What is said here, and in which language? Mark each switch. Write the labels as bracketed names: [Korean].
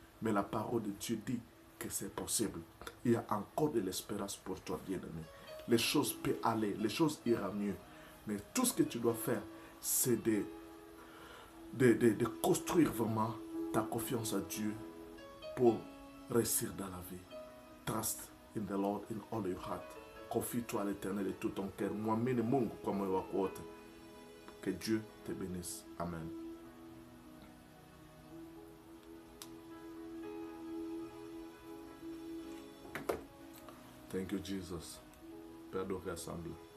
[French] Mais la parole de Dieu dit que c'est possible. Il y a encore de l'espérance pour toi, bien-aimé. Les choses peuvent aller, les choses iront mieux. Mais tout ce que tu dois faire, c'est de construire vraiment ta confiance à Dieu pour réussir dans la vie. [English] Trust in the Lord in all your heart. [French] Confie-toi à l'Éternel de tout ton cœur. [Swahili] Mwamini Mungu kwa moyo wako wote. [French] Que Dieu te bénisse. [Swahili] Amen. [English] Thank you, Jesus. [French] Père de rassemble.